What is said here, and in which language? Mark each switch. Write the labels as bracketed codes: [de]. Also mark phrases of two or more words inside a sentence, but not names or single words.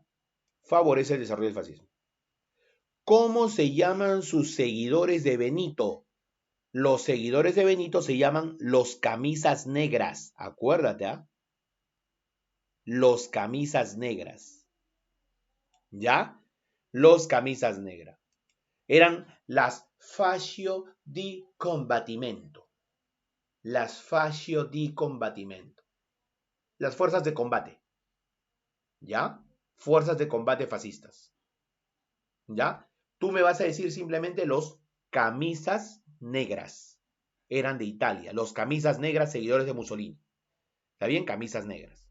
[es] Favorece el desarrollo del fascismo. ¿Cómo se llaman sus seguidores de Benito? Los seguidores de Benito se llaman los camisas negras. Acuérdate, ¿ah? Los camisas negras. ¿Ya? Los camisas negras. Eran las [it] fascio di combattimento. [es] Las [it] fascio di combattimento. [es] Las fuerzas de combate. ¿Ya? Fuerzas de combate fascistas. ¿Ya? Tú me vas a decir simplemente los camisas negras. Eran de Italia. Los camisas negras, seguidores de Mussolini. ¿Está bien? Camisas negras.